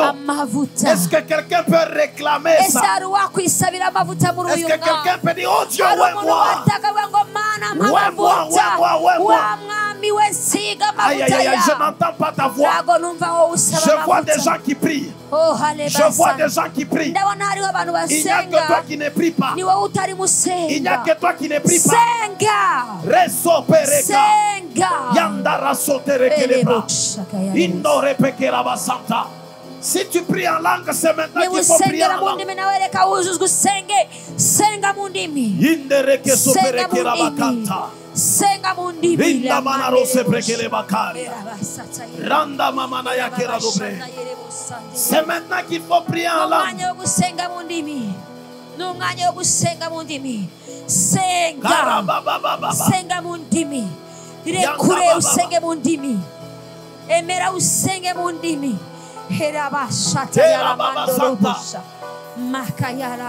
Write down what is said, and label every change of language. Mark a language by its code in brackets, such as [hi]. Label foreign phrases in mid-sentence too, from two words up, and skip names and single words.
[fr] Est-ce que quelqu'un peut réclamer ça? Est-ce que quelqu'un peut dire, oh Dieu, aïe, aïe, aïe, je n'entends pas ta voix. Je vois des gens qui prient. Je vois des gens qui prient. Il n'y a que toi qui ne prie pas. Il n'y a que toi qui ne prie pas. Reso pereka. Yandara sotere kelebra. Indore pekera basanta. Si tu pries en langue, c'est maintenant qu'il faut prier en langue. Indere ke sopere kera bakanta. Rinda manaro se prekele bakari. Randa mamana ya kera dobre. C'est maintenant qu'il faut prier en langue. Senga mundimi. Rekure usenge mundimi. Emera usenge mundimi. Hera bashata ya mando busha. Makayara